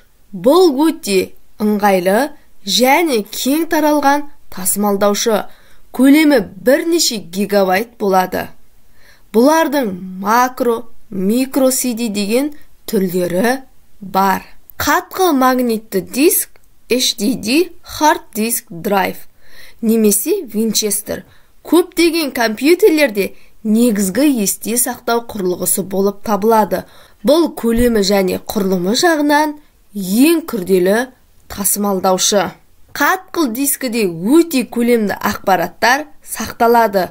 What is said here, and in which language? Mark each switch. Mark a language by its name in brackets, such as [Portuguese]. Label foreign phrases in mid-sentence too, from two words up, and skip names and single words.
[Kazakh] Бұл өте ыңғайлы және кең таралған тасымалдаушы. Көлемі бірнеше гигабайт болады. Бұлардың макро, микро CD деген түрлері бар. Қатқыл магнитті диск, [English] HDD, hard disk drive, [Kazakh] немесе Winchester. Көптеген компьютерлерде негізгі есте сақтау құрылғысы болып табылады. Бұл көлемі және құрылымы жағынан ең күрделі тасымалдаушы. Қатқыл дискіде өте көлемді ақпараттар сақталады.